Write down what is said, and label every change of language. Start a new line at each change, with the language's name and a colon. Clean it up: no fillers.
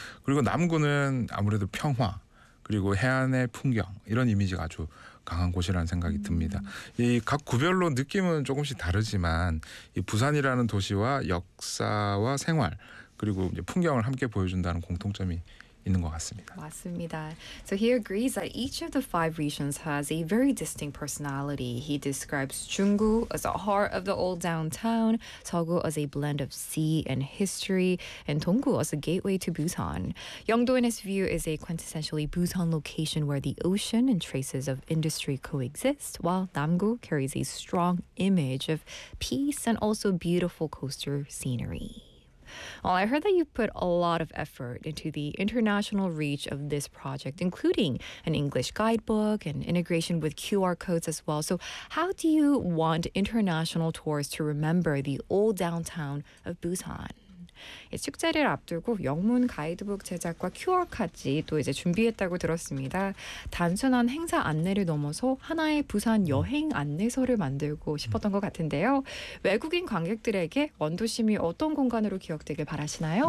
Korean: 그리고 남구는 아무래도 평화 그리고 해안의 풍경 이런 이미지가 아주 강한 곳이라는 생각이 듭니다. 이 각 구별로 느낌은 조금씩 다르지만 이 부산이라는 도시와 역사와 생활 그리고 이제 풍경을 함께 보여준다는 공통점이 있는 것 같습니다. 맞습니다.
English: So he agrees that each of the five regions has a very distinct personality. He describes Junggu as the heart of the old downtown, Seogwo as a blend of sea and history, and Donggu as a gateway to Busan. Yeongdo, in his view, is a quintessentially Busan location where the ocean and traces of industry coexist, while Namgu carries a strong image of peace and also beautiful coastal scenery. Well, I heard that you put a lot of effort into the international reach of this project, including an English guidebook and integration with QR codes as well. So how do you want international tourists to remember the old downtown of Busan?
Korean: 이 축제를 앞두고 영문 가이드북 제작과 QR까지 또 이제 준비했다고 들었습니다. 단순한 행사 안내를 넘어서 하나의 부산 여행 안내서를 만들고 싶었던 것 같은데요. 외국인 관객들에게 원도심이 어떤 공간으로 기억되길 바라시나요?